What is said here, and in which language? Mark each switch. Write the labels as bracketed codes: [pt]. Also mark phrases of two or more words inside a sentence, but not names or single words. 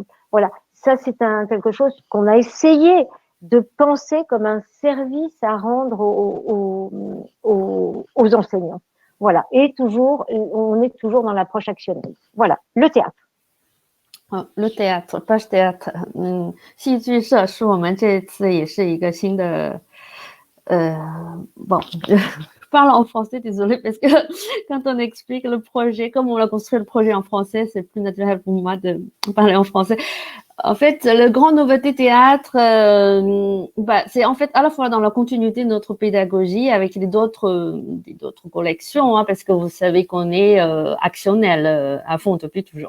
[fr] Voilà, ça c'est quelque chose qu'on a essayé de penser comme un service à rendre aux enseignants. Voilà, et toujours, on est toujours dans l'approche actionnelle. Voilà, le théâtre. le ，page théâtre， [zh] 戏剧社是我们这次也是一个新的 [fr] bon, je parle en français, désolé, parce que quand on explique le projet, comme on a construit le projet en français, c'est plus naturel pour moi de parler en français. En fait, le grand nouveauté théâtre, c'est en fait à la fois dans la continuité de notre pédagogie avec d'autres collections, hein, parce que vous savez qu'on est actionnel à fond depuis toujours.